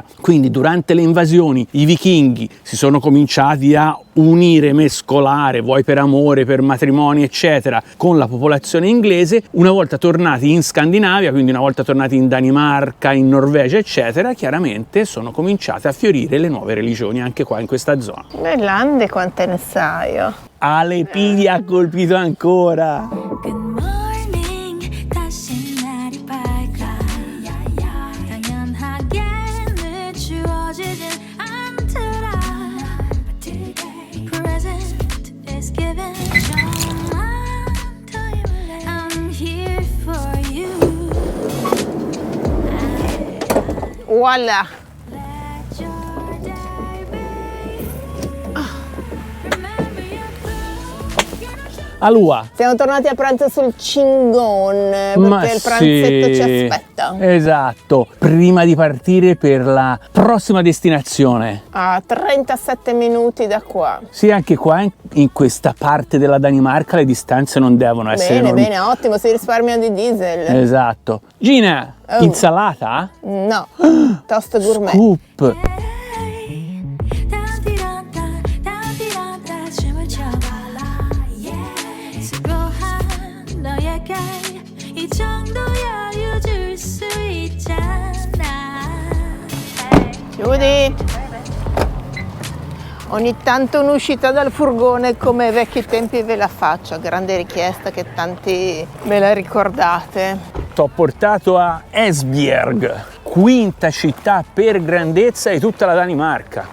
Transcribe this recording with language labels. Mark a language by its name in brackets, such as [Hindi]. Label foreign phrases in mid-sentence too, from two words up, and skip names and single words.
[Italian] Quindi durante le invasioni i vichinghi si sono cominciati a unire, mescolare, vuoi per amore, per matrimoni, eccetera, con la popolazione inglese. Una volta tornati in Scandinavia, quindi una volta tornati in Danimarca, in Norvegia, eccetera, chiaramente sono cominciate a fiorire le nuove religioni anche qua in questa zona. Nell'Ande quante ne sai io? Ale Pidi ha colpito ancora! [English] Good morning [Korean] 다시 날이 밝아 당연하게 늦추어지진 않더라 [English] But today present is given I'm here for you Voilà! Let your day be Remember your Alua! [Italian] Siamo tornati a pranzo sul Chingon perché il pranzetto ci aspetta. Esatto, prima di partire per la prossima destinazione. A 37 minuti da qua. Sì, anche qua in questa parte della Danimarca le distanze non devono essere Bene, enormi. bene, ottimo, si risparmia di diesel. Esatto. Gina, insalata? No, toast gourmet. Scoop. [Korean] 춤을 춰봐라 수고한 너에게 이 정도 여유 줄 수 있잖아 [Italian] Chiudi. Ogni tanto un'uscita dal furgone come ai vecchi tempi ve la faccio, a grande richiesta che tanti me la ricordate. T'ho portato a Esbjerg, quinta città per grandezza di tutta la Danimarca.